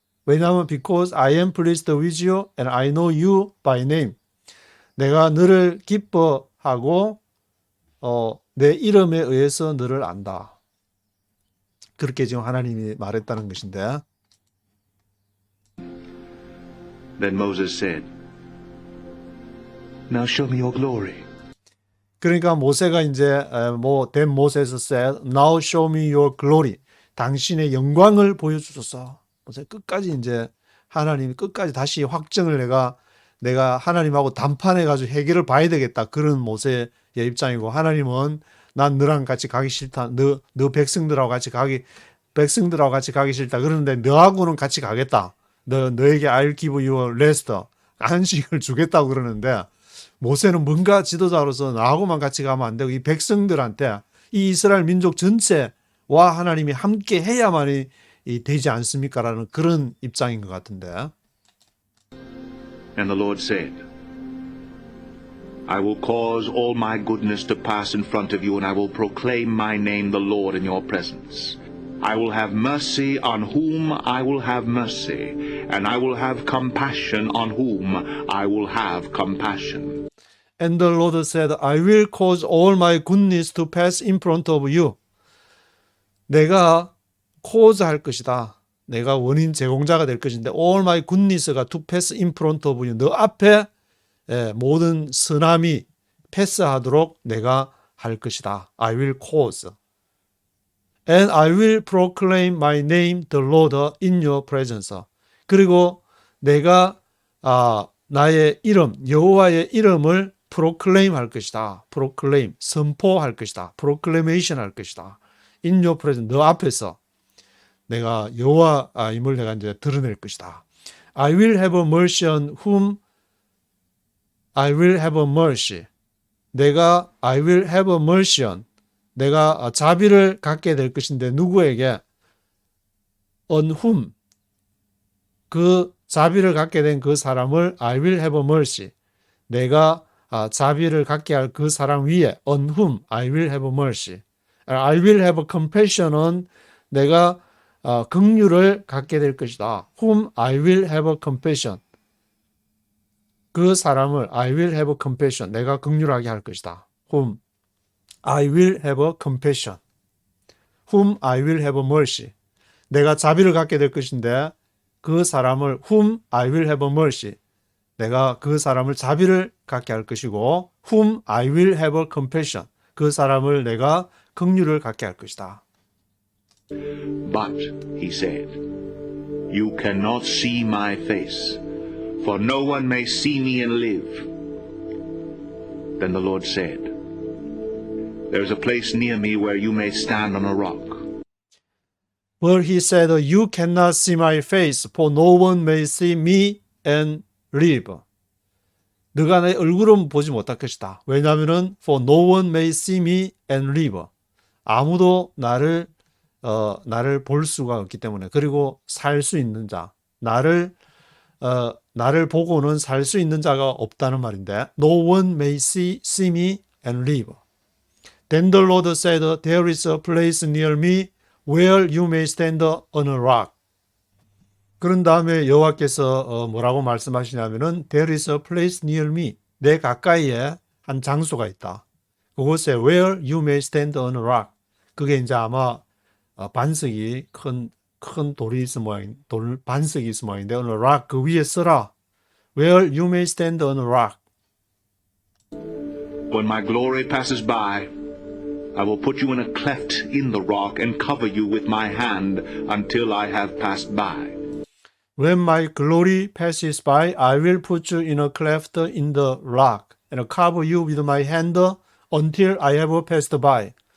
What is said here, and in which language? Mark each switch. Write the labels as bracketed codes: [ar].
[ko] 왜냐하면 [en] because I am pleased with you and I know you by name. [ko] 내가 너를 기뻐하고 내 이름에 의해서 너를 안다. 그렇게 지금 하나님이 말했다는 것인데. [en] Then Moses said, Now show me your glory. [ko] 그러니까 모세가 이제 [en] then Moses said, Now show me your glory. [ko] 당신의 영광을 보여주소서. 모세 끝까지 이제 하나님이 끝까지 다시 확정을 내가 하나님하고 담판해가지고 해결을 봐야 되겠다. 그런 모세의 입장이고 하나님은 난 너랑 같이 가기 싫다. 너 백성들하고 같이 가기 싫다. 그런데 너하고는 같이 가겠다. 너에게 [en] I'll give you a rest. [ko] 안식을 주겠다고 그러는데 모세는 뭔가 지도자로서 나하고만 같이 가면 안 되고 이 백성들한테 이 이스라엘 민족 전체와 하나님이 함께 해야만이 되지 않습니까? 라는 그런 입장인 것 같은데. [en] And the Lord said, I will cause all my goodness to pass in front of you, and I will proclaim my name, the Lord, in your presence. I will have mercy on whom I will have mercy, and I will have compassion on whom I will have compassion. And the Lord said, I will cause all my goodness to pass in front of you. [ko] 내가 cause 할 것이다. 내가 원인 제공자가 될 것인데 [en] all my goodness가 to pass in front of you. [ko] 너 앞에 모든 선함이 패스하도록 내가 할 것이다. [en] I will cause. And I will proclaim my name, the Lord, in your presence. [ko] 그리고 내가 나의 이름, 여호와의 이름을 proclaim 할 것이다. proclaim, 선포할 것이다. proclamation 할 것이다. [en] in your presence, [ko] 너 앞에서 내가 여호와임을 내가 이제 드러낼 것이다. [en] I will have mercy on whom I will have mercy. [ko] 내가 [en] I will have mercy on. [ko] 내가 자비를 갖게 될 것인데 누구에게? [en] On whom. [ko] 그 자비를 갖게 된 그 사람을 [en] I will have mercy. [ko] 내가 자비를 갖게 할 그 사람 위에 [en] on whom I will have mercy. I will have compassion on. [ko] 내가 긍휼을 갖게 될 것이다. [en] Whom I will have compassion. [ko] 그 사람을 [en] I will have compassion. [ko] 내가 긍휼하게 할 것이다. [en] Whom I will have compassion. Whom I will have mercy. [ko] 내가 자비를 갖게 될 것인데 그 사람을 [en] whom I will have mercy. [ko] 내가 그 사람을 자비를 갖게 할 것이고 [en] whom I will have compassion. [ko] 그 사람을 내가 긍휼을 갖게 할 것이다. [en] But, he said, you cannot see my face, for no one may see me and live. Then the Lord said, there is a place near me where you may stand on a rock. But he said, you cannot see my face, for no one may see me and live. [ko] 너가 내 얼굴은 보지 못할 것이다. 왜냐하면 [en] for no one may see me and live. [ko] 아무도 나를 볼 수가 없기 때문에. 그리고 살 수 있는 자. 나를 보고는 살 수 있는 자가 없다는 말인데. [en] No one may see me and live. Then the Lord said, there is a place near me where you may stand on a rock. [ko] 그런 다음에 여호와께서 뭐라고 말씀하시냐면은 [en] there is a place near me. [ko] 내 가까이에 한 장소가 있다. 그곳에 [en] where you may stand on a rock. [ko] 그게 이제 아마 반석이 큰 돌이 있을 모양, 반석이 있을 모양인데 [en] on a rock [ko] 그 위에 서라. [en] Where you may stand on a rock. When my glory passes by, I will put you in a cleft in the rock and cover you with my hand until I have passed by. When my glory passes by, I will put you in a cleft in the rock and cover you with my hand until I have passed by.